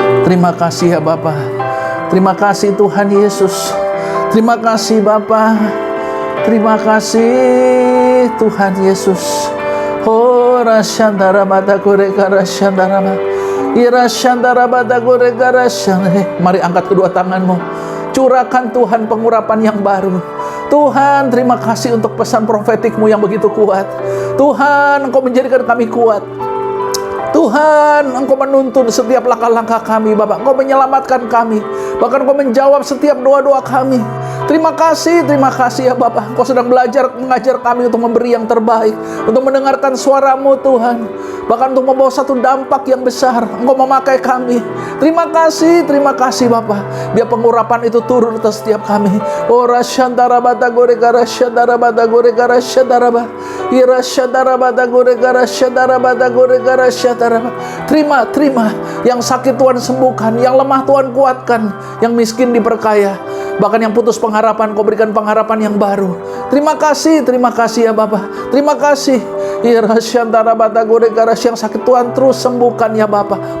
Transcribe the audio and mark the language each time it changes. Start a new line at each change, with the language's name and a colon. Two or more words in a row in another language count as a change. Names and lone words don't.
Indonesian: Terima kasih ya Bapa. Terima kasih Tuhan Yesus. Terima kasih Bapa. Terima kasih Tuhan Yesus. Oh rasyandara bata goreka rasyandara ba. Irasyandara bata goreka rasyandara. Mari angkat kedua tanganmu. Curahkan Tuhan pengurapan yang baru. Tuhan, terima kasih untuk pesan profetikmu yang begitu kuat. Tuhan, Engkau menjadikan kami kuat. Tuhan, Engkau menuntun setiap langkah-langkah kami, Bapak. Engkau menyelamatkan kami. Bahkan Engkau menjawab setiap doa-doa kami. Terima kasih ya Bapak. Engkau sedang mengajar kami untuk memberi yang terbaik, untuk mendengarkan suara-Mu Tuhan. Bahkan untuk membawa satu dampak yang besar. Engkau memakai kami. Terima kasih Bapak. Biar pengurapan itu turun atas setiap kami. Ora syantara bata goregara syantara bata goregara syantara ba. Ira syantara bata goregara syantara bata goregara syantara ba. Terima. Yang sakit Tuhan sembuhkan, yang lemah Tuhan kuatkan, yang miskin diperkaya. Bahkan yang putus pengharapan, Kau berikan pengharapan yang baru. Terima kasih ya Bapak. Terima kasih. Irasyantara bata goregara, yang sakit Tuhan terus sembuhkan ya Bapak.